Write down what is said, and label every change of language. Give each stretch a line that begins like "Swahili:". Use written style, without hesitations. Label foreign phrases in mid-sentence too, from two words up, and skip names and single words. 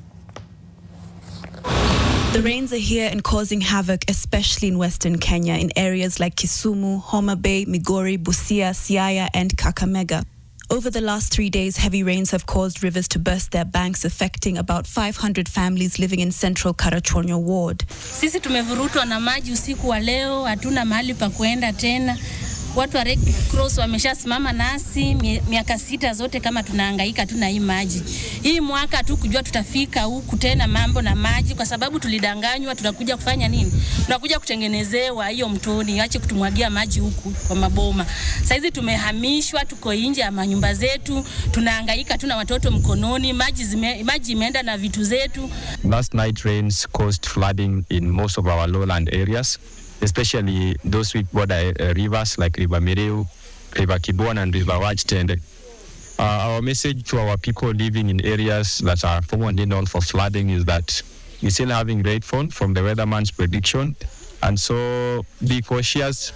English: The rains are here and causing havoc, especially in western Kenya, in areas like Kisumu, Homa Bay, Migori, Busia, Siaya, and Kakamega. Over the last 3 days, heavy rains have caused rivers to burst their banks, affecting about 500 families living in central Karachuonyo ward.
Swahili: Sisi tumevurutwa na maji usiku wa leo, hatuna mahali pa kuenda tena. Watu wa Red Cross wameshasimama nasi miaka 6 zote kama tunahangaika tuna hii maji. Hii mwaka tu kujua tutafika huku tena mambo na maji, kwa sababu tulidanganywa tunakuja kufanya nini? Tunakuja kutengenezewa hiyo mtoni, ache kutumwagia maji huku kwa maboma. Saizi tumehamishwa, tuko nje ya manyumba zetu, tunahangaika tuna watoto mkononi, maji imeenda na vitu zetu.
English: Last night rains caused flooding in most of our lowland areas, especially those with border rivers like River Mireu, River Kibon, and River Wajtende. Our message to our people living in areas that are commonly known for flooding is that we're still having rainfall from the weatherman's prediction, and so be cautious.